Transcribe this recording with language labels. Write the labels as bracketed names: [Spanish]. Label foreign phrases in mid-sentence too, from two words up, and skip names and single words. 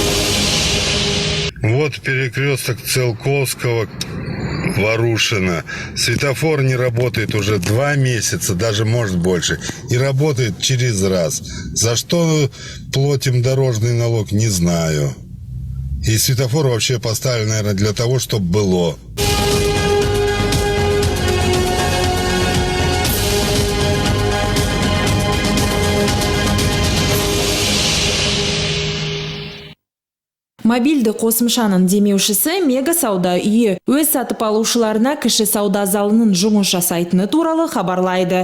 [Russian] Вот перекресток Целковского, Ворушина. Светофор не работает уже 2 месяца, даже может больше. И работает через раз. За что платим дорожный налог, не знаю. И светофор вообще поставили, наверное, для того, чтобы было. [Kazakh] Мобильді қосымшаның демеушісі Мега сауда үйі өз сатып алушыларына кіші сауда залының жұмыс жасайтыны туралы хабарлайды.